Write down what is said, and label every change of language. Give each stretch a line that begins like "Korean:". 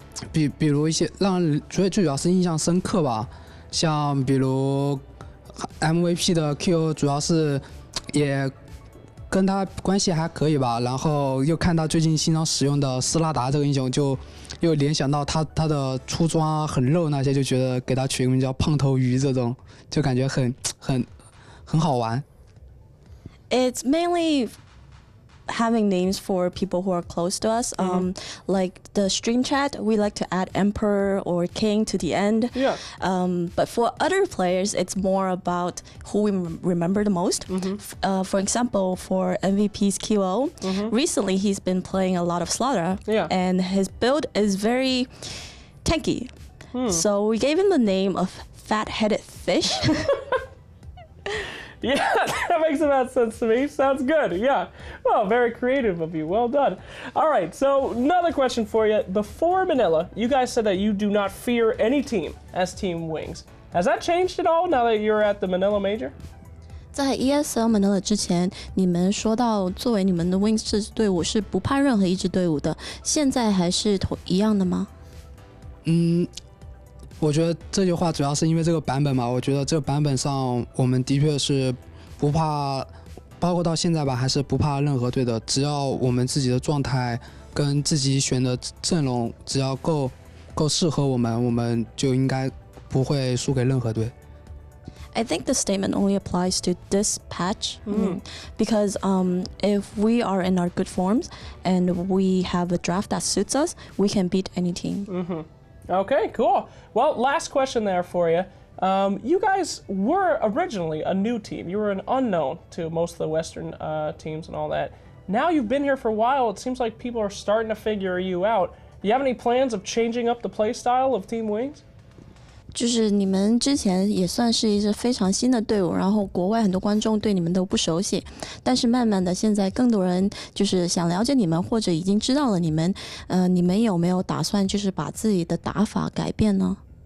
Chinese: 比如一些让人最主要是印象深刻吧，像比如 MVP 的 Q 主要是也跟他关系还可以吧，然后又看到最近经常使用的斯拉达这个英雄，就又联想到他的出装啊很肉那些，就觉得给他取个名叫胖头鱼，这种就感觉很好玩。
English: It's mainly having names for people who are close to us. Like the stream chat, we like to add Emperor or King to the end. Yeah. But for other players, it's more about who we remember the most. For example, for MVP's QO, recently he's been playing a lot of Slaughter, and his build is very tanky. So we gave him the name of Fat-Headed Fish. Yeah, that makes about sense to me. Sounds good. Yeah. Well, very creative of you. Well done. All right, so another question for you. Before Manila, you guys said that you do not fear any team as Team Wings. Has that changed at all now that you're at the Manila Major?
Chinese: 在 ESL Manila 之前，你们说到作为你们的 Wings 这支队伍是不怕任何一支队伍的，现在还是一样的吗？我觉得这句话主要是因为这个版本嘛，我觉得这个版本上我们的确是不怕，包括到现在吧，还是不怕任何队的。只要我们自己的状态跟自己选的阵容，只要够适合我们就应该不会输给任何队。
English: I think the statement only applies to this patch because if we are in our good forms and we have a draft that suits us, we can beat any team. Okay, cool. Well, last question there for you. You guys were originally a new team. You were an unknown to most of the Western teams and all that. Now you've been here for a while. It seems like people are starting to figure you out. Do you have any plans of changing up the play style of Team Wings?
Chinese: 就是你们之前也算是一支非常新的队伍，然后国外很多观众对你们都不熟悉，但是慢慢的现在更多人就是想了解你们，或者已经知道了你们，你们有没有打算就是把自己的打法改变呢？